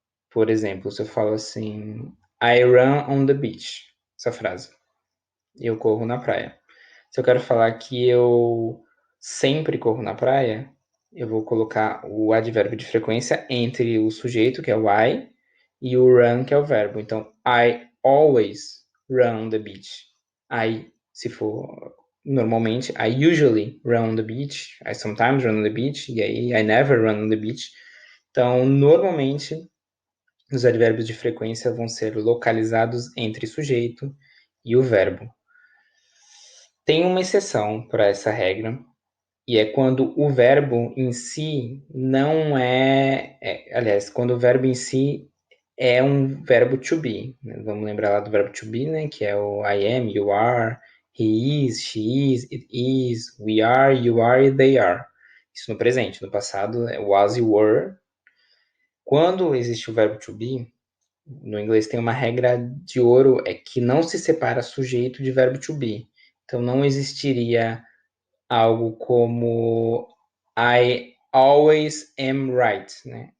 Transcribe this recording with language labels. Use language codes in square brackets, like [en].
[pt] Por exemplo, se eu falo assim, [en] I run on the beach, [pt] essa frase, eu corro na praia. Se eu quero falar que eu sempre corro na praia, eu vou colocar o advérbio de frequência entre o sujeito, que é o I, e o run, que é o verbo. [en] Então, I always run on the beach. I, [pt] se for normalmente, [en] I usually run on the beach. I sometimes run on the beach. [pt] E aí, [en] I never run on the beach. [pt] Então, normalmente, os advérbios de frequência vão ser localizados entre sujeito e o verbo. Tem uma exceção para essa regra, e é quando o verbo em si não aliás, quando o verbo em si é um verbo to be, né? Vamos lembrar lá do verbo to be, né? Que é o [en] I am, you are, he is, she is, it is, we are, you are e they are. [pt] Isso no presente. No passado é was e were. Quando existe o verbo to be, no inglês tem uma regra de ouro, é que não se separa sujeito de verbo to be. Então não existiria algo como [en] I always am right, [pt] né?